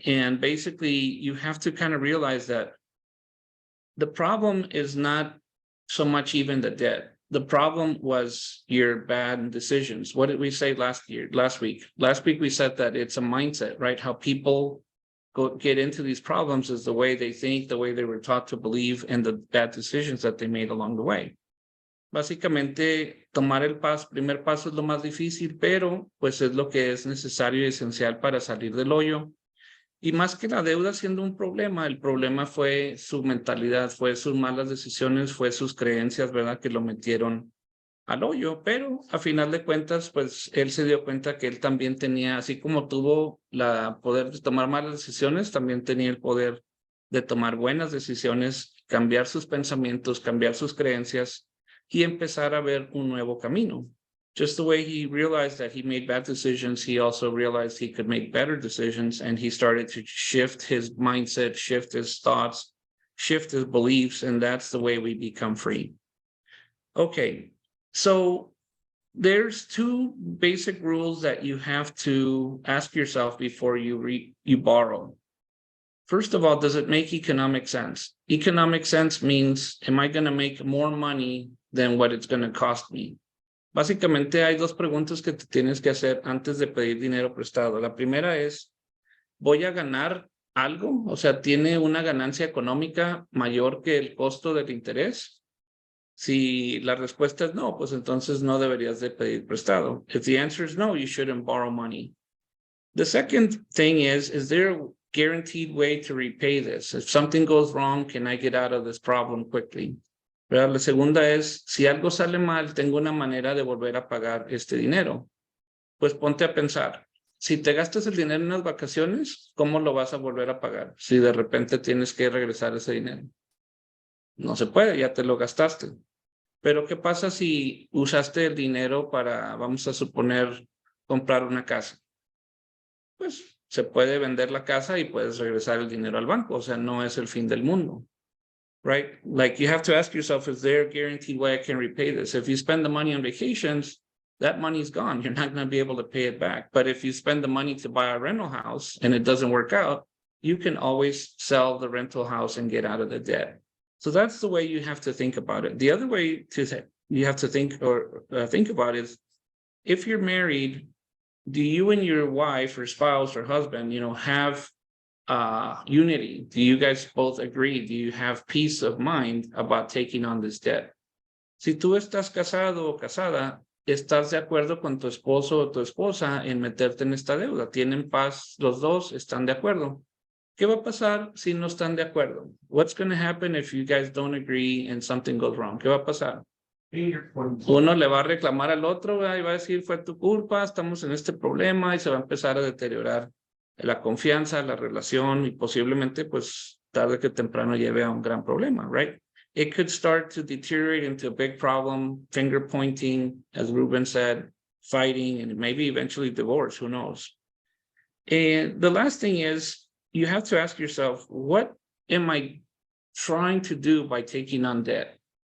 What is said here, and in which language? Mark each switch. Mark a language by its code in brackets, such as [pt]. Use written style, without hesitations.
[en] And basically you have to kind of realize that the problem is not so much even the debt. The problem was your bad decisions. What did we say last week? Last week we said that it's a mindset, right? How people get into these problems is the way they think, the way they were taught to believe, and the bad decisions that they made along the way. [es] Básicamente, tomar el primer paso es lo más difícil, pero pues es lo que es necesario y esencial para salir del hoyo. Y más que la deuda siendo un problema, el problema fue su mentalidad, fue sus malas decisiones, fue sus creencias, ¿verdad? Que lo metieron al hoyo, pero a final de cuentas, pues él se dio cuenta que él también tenía, así como tuvo la poder de tomar malas decisiones, también tenía el poder de tomar buenas decisiones, cambiar sus pensamientos, cambiar sus creencias y empezar a ver un nuevo camino. [en] Just the way he realized that he made bad decisions, he also realized he could make better decisions, and he started to shift his mindset, shift his thoughts, shift his beliefs, and that's the way we become free. Okay, so there's two basic rules that you have to ask yourself before you borrow. First of all, does it make economic sense? Economic sense means, am I going to make more money than what it's going to cost me? [es] Básicamente hay dos preguntas que te tienes que hacer antes de pedir dinero prestado. La primera es, ¿voy a ganar algo? O sea, ¿tiene una ganancia económica mayor que el costo del interés? Si la respuesta es no, pues entonces no deberías de pedir prestado. [en] If the answer is no, you shouldn't borrow money. The second thing is there a guaranteed way to repay this? If something goes wrong, can I get out of this problem quickly? [es] ¿Verdad? La segunda es, si algo sale mal, tengo una manera de volver a pagar este dinero. Pues ponte a pensar, si te gastas el dinero en unas vacaciones, ¿cómo lo vas a volver a pagar? Si de repente tienes que regresar ese dinero. No se puede, ya te lo gastaste. Pero ¿qué pasa si usaste el dinero para, vamos a suponer, comprar una casa? Pues se puede vender la casa y puedes regresar el dinero al banco. O sea, no es el fin del mundo. [en] Right? Like you have to ask yourself, is there a guaranteed way I can repay this? If you spend the money on vacations, that money is gone. You're not going to be able to pay it back. But if you spend the money to buy a rental house and it doesn't work out, you can always sell the rental house and get out of the debt. So that's the way you have to think about it. The other way to you have to think about is if you're married, do you and your wife or spouse or husband, have unity? Do you guys both agree? Do you have peace of mind about taking on this debt? [es] Si tú estás casado o casada, ¿estás de acuerdo con tu esposo o tu esposa en meterte en esta deuda? ¿Tienen paz los dos? ¿Están de acuerdo? ¿Qué va a pasar si no están de acuerdo? [en] What's going to happen if you guys don't agree and something goes wrong? [es] ¿Qué va a pasar? Uno le va a reclamar al otro y va a decir, fue tu culpa, estamos en este problema, y se va a empezar a deteriorar la confianza, la relación, y posiblemente, pues, tarde que temprano lleve a un gran problema, right? [en] It could start to deteriorate into a big problem, finger pointing, as Ruben said, fighting, and maybe eventually divorce, who knows? And the last thing is, you have to ask yourself, what am I trying to do by taking on debt?